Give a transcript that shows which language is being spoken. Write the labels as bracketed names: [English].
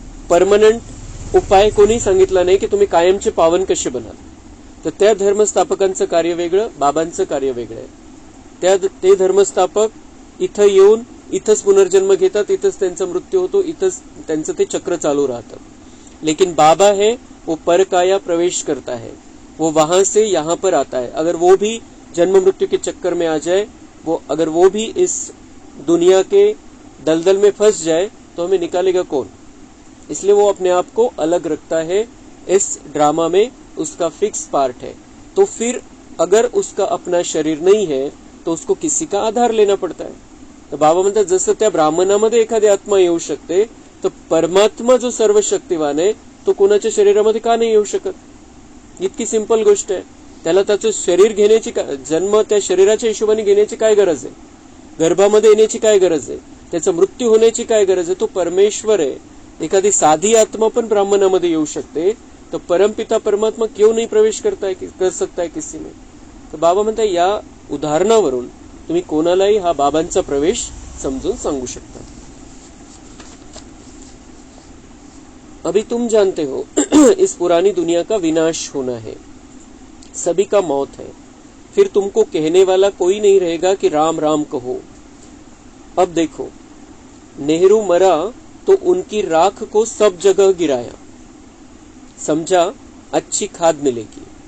[Marathi] Permanent उपाय कोणी सांगितला नाही की तुम्ही कायमचे पावन कसे बनाल. तर त्या धर्मस्थापकांचं कार्य वेगळं, बाबांचं कार्य वेगळं आहे. ते धर्मस्थापक इथं येऊन इथंच पुनर्जन्म घेतात, इथंच त्यांचा मृत्यू होतो, इथंच त्यांचं ते चक्र चालू राहतं. [Hindi] लेकिन बाबा है वो परकाया प्रवेश करता है, वो वहां से यहाँ पर आता है. अगर वो भी जन्म मृत्यु के चक्कर में आ जाए, अगर वो भी इस दुनिया के दलदल में फंस जाए तो हमें निकालेगा कौन. इसलिए वो अपने आप को अलग रखता है. इस ड्रामा में उसका फिक्स पार्ट है. तो फिर अगर उसका अपना शरीर नहीं है तो उसको किसी का आधार लेना पड़ता है. [Marathi] तर बाबा म्हणतात जसं त्या ब्राह्मणामध्ये एखादी आत्मा येऊ शकते, तर परमात्मा जो सर्व शक्तिवान आहे तो कोणाच्या शरीरामध्ये का नाही येऊ शकत. इतकी सिंपल गोष्ट आहे. त्याला त्याचं शरीर घेण्याची जन्म त्या शरीराच्या हिशोबाने घेण्याची काय गरज आहे, गर्भामध्ये येण्याची काय गरज आहे, त्याचा मृत्यू होण्याची काय गरज आहे. तो परमेश्वर आहे. एखादी साधी आत्मा पण ब्राह्मणामध्ये येऊ शकते, [Hindi] तो परमपिता परमात्मा क्यों नहीं प्रवेश कर सकता है किसी में. [Marathi] तर बाबा म्हणतात या उदाहरणावरून तुम्ही कोणालाही हा बाबांचा प्रवेश समजून सांगू शकता. [Hindi] अभी तुम जानते हो इस पुरानी दुनिया का विनाश होना है, सभी का मौत है. फिर तुमको कहने वाला कोई नहीं रहेगा कि राम राम कहो. अब देखो, नेहरू मरा तो उनकी राख को सब जगह गिराया, समझा अच्छी खाद मिलेगी.